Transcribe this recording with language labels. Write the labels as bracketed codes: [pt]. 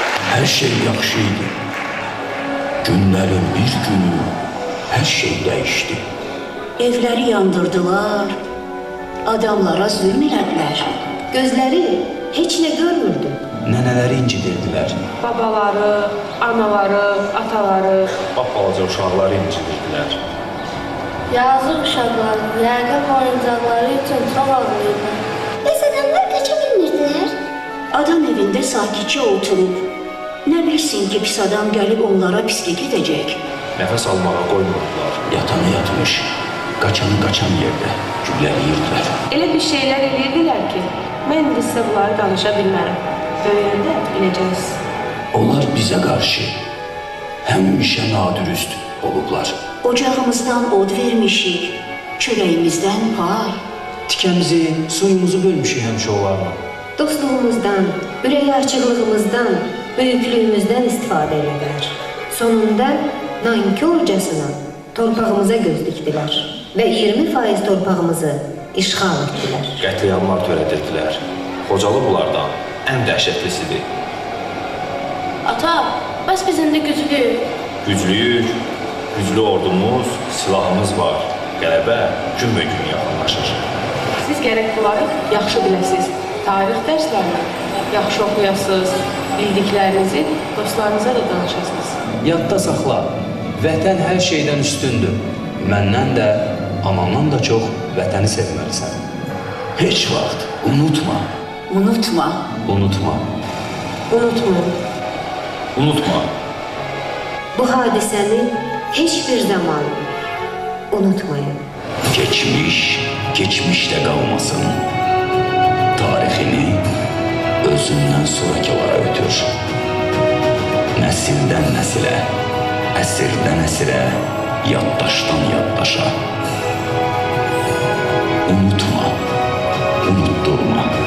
[az] Hər şey yaxşı idi. Günlərin bir günü hər şey dəyişdi. Evləri yandırdılar, adamlara zülm elədilər. Gözləri heç nə görmürdü. Nənələri incidirdilər. Babaları, anaları, ataları. Balaca uşaqları incidirdilər. Yazıq uşaqlar, yəqin oyuncaqları üçün çox ağlayırlar. Bəs adamlar qaça bilmirdilər? Adam evində sakitcə oturub, nə bilsin ki, pis adam gəlib onlara pislik edəcək. Nəfəs almağa qoymurdular. Yatanı yatmış, qaçanı qaçan yerdə güllələyirdilər. Elə bir şeylər edirdilər ki, mən indi sizə bunları danışa bilmərəm. Böyüyəndə biləcəksiniz. Onlar bizə qarşı həmişə nadürüst olublar. Ocağımızdan od vermişik, çörəyimizdən pay. Tikəmizi, suyumuzu bölmüşük həmişə onlarla. Dostluğumuzdan, ürək açıqlığımızdan, böyüklüyümüzdən istifadə edirlər. Sonunda nankorcasına torpağımıza göz dikdilər və 20% torpağımızı işğal etdilər. Qətliamlar törədirdilər. Xocalı bunlardan ən dəhşətlisidir. Ata, bəs biz indi güclüyük. Güclüyük, güclü ordumuz, silahımız var. Qələbə günbəgün yaxınlaşır. Siz gərək bunları yaxşı biləsiniz. tarix dərslərini yaxşı oxuyasınız, bildiklərinizi dostlarınıza da danışasınız. Yadda saxla, vətən hər şeydən üstündür. Məndən də, anandan da çox vətəni sevməlisən. Heç vaxt unutma. Unutma. Unutma. Unutmayın. Unutma. Bu hadisəni heç bir zaman unutmayın. [tr] Geçmiş, geçmişte kalmasın. [az] Tarixini özündən sonrakılara ötür. Nəsildən nəsilə, əsrdən əsrə, yaddaşdan yaddaşa. Unutma, unutturma.